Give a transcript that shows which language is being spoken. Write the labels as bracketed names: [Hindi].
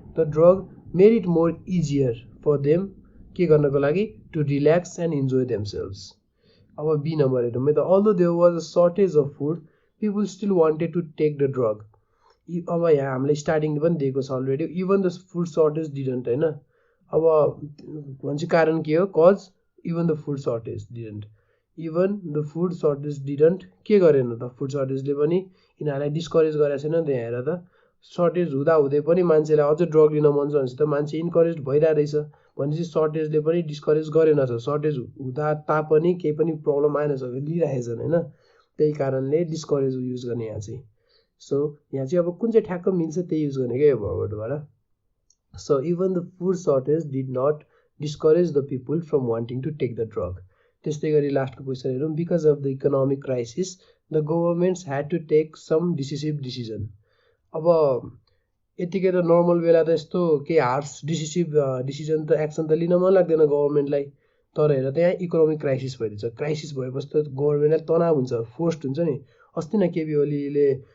[English] the drug made it more easier for them, [Nepali] के गर्नको लागि, [English] To relax and enjoy themselves. [Nepali] अब be number हेरौँ है त। [English] Although there was a shortage of food people still wanted to take the drug. [Nepali] अब यहाँ हामीलाई स्टार्टिङ पनि दिएको छ already, [English] even the food shortage didn't [Nepali] होइन। अब भन्छ कारण के हो, cause, [English] even the food shortage didn't, [Nepali] even the food shortage didn't, के गरेन त, फुड सर्टेजले पनि यिनीहरूलाई डिस्करेज गरेको छैन नि त। यहाँ हेर त, सर्टेज हुँदा हुँदै पनि मान्छेलाई अझ ड्रग लिन मन छ भनेपछि त मान्छे इन्करेज भइरहेको रहेछ भनेपछि सर्टेजले पनि डिस्करेज गरेन छ। सर्टेज हुँदा तापनि केही पनि प्रब्लम आएन छ, लिइराखेछन् होइन, त्यही कारणले डिस्करेज युज गर्ने यहाँ चाहिँ। सो यहाँ चाहिँ अब कुन चाहिँ ठ्याक्क मिल्छ त्यही युज गर्ने क्या यो भर्बबाट। [English] So even the food shortage did not discourage the people from wanting to take the drug. [Nepali] त्यस्तै गरी लास्टको क्वेसन हेरौँ। [English] Because of the economic crisis the governments had to take some decisive decision. [Nepali] अब यतिकै त नर्मल बेला त यस्तो केही हार्स डिसिसिभ डिसिजन त एक्सन त लिन मन लाग्दैन गभर्मेन्टलाई, तर हेर त यहाँ इकोनोमिक क्राइसिस भइरहेछ। क्राइसिस भएपछि त गभर्मेन्टलाई तनाव हुन्छ, फोर्स्ड हुन्छ नि। अस्ति नै केपी ओलीले